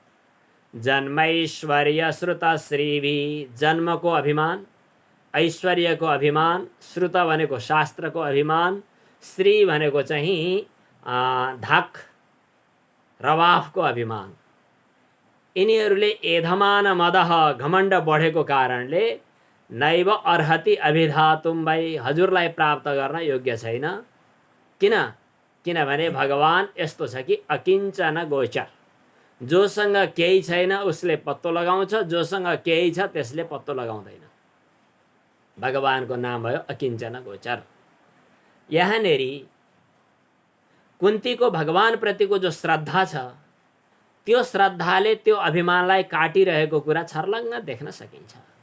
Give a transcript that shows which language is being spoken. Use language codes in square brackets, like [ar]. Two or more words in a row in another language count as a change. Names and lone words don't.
[sa] जन्मैश्वर्य श्रुत श्रीभिः, [ne] जन्मको अभिमान, ऐश्वर्यको अभिमान, श्रुत भनेको शास्त्रको अभिमान, श्री भनेको चाहिँ धाक रवाफको अभिमान। यिनीहरूले [sa] एधमान मदह, [ne] घमण्ड बढेको कारणले [sa] नैव अर्हति अभिधातुं वै, [ne] हजुरलाई प्राप्त गर्न योग्य छैन। किनभने भगवान यस्तो छ कि [sa] अकिञ्चन गोचर, [ne] जोसँग केही छैन उसले पत्तो लगाउँछ, जोसँग केही छ त्यसले पत्तो लगाउँदैन। भगवानको नाम भयो [sa] अकिञ्चन गोचर। [ne] यहाँनेरि कुन्तीको भगवान प्रतिको जो श्रद्धा छ, त्यो श्रद्धाले त्यो अभिमानलाई काटिरहेको कुरा छर्लङ्ग देख्न सकिन्छ।